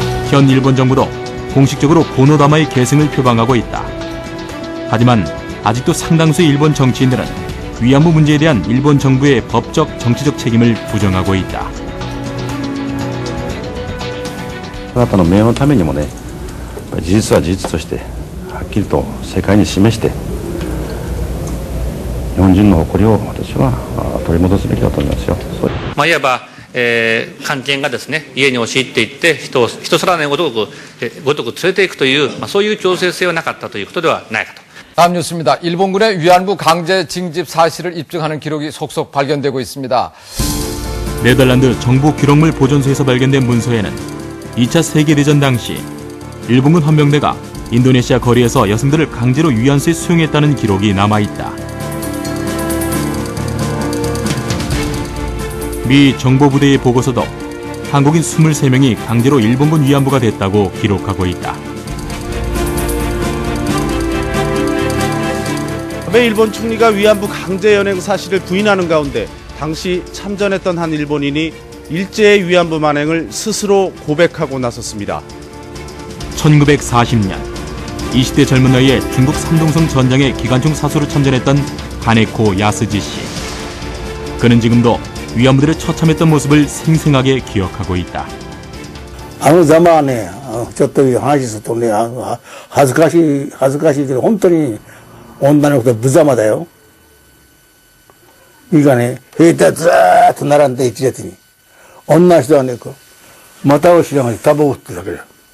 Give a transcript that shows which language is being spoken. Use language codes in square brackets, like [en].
[ko] 현 일본 정부도 공식적으로 고노다마의 계승을 표방하고 있다. 하지만 아직도 상당수의 일본 정치인들은 위안부 문제에 대한 일본 정부의 법적, 정치적 책임을 부정하고 있다. [ja] あなたの名誉のためにもね、事実は事実としてはっきりと世界に示して、日本人の誇りを私は取り戻すべきだと思いますよ。いわば、官憲がですね、家に押し入っていって人さらないごとく連れていくという、そういう強制性はなかったということではないかと。 [ko] 다음 뉴스입니다. 일본군의 위안부 강제 징집 사실을 입증하는 기록이 속속 발견되고 있습니다. 네덜란드 정부 기록물 보존소에서 발견된 문서에는 2차 세계대전 당시 일본군 헌병대가 인도네시아 거리에서 여성들을 강제로 위안소에 수용했다는 기록이 남아있다. 미 정보부대의 보고서도 한국인 23명이 강제로 일본군 위안부가 됐다고 기록하고 있다. 아베 일본 총리가 위안부 강제 연행 사실을 부인하는 가운데 당시 참전했던 한 일본인이 일제의 위안부 만행을 스스로 고백하고 나섰습니다. 1940년 20대 젊은 나이에 중국 산동성 전장의 기관총 사수로 참전했던 가네코 야스지 씨. 그는 지금도 위안부들을 처참했던 모습을 생생하게 기억하고 있다. [ja] あのざまはね、ちょっと話するとね、恥ずかしいけど本当に女の子と無様だよ。いいかね、兵隊ずーっと並んで一列に。女の人はね、股をしながらタバコ吸ってるだけだよ。